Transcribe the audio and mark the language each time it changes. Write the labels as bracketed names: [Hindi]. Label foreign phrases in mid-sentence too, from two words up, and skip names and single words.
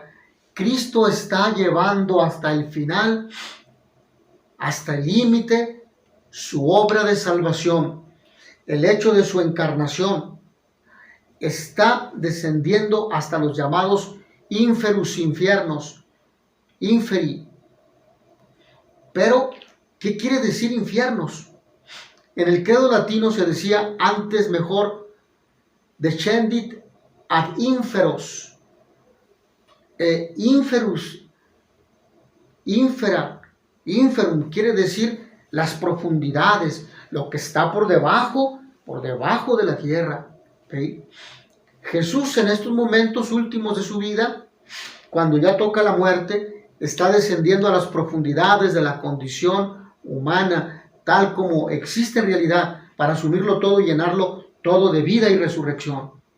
[Spanish] Cristo está llevando hasta el final, hasta el límite, su obra de salvación, el hecho de su encarnación. Está descendiendo hasta los llamados ínferus infiernos, inferi. Pero, ¿qué quiere decir infiernos? En el credo latino se decía antes mejor [Latin] descendit ad inferos. Inferus, infera, inferum [Spanish] quiere decir las profundidades, lo que está por debajo de la tierra. ¿Okay? Jesús en estos momentos últimos de su vida, cuando ya toca la muerte, está descendiendo a las profundidades de la condición humana, tal como existe en realidad, para asumirlo todo y llenarlo todo de vida y resurrección.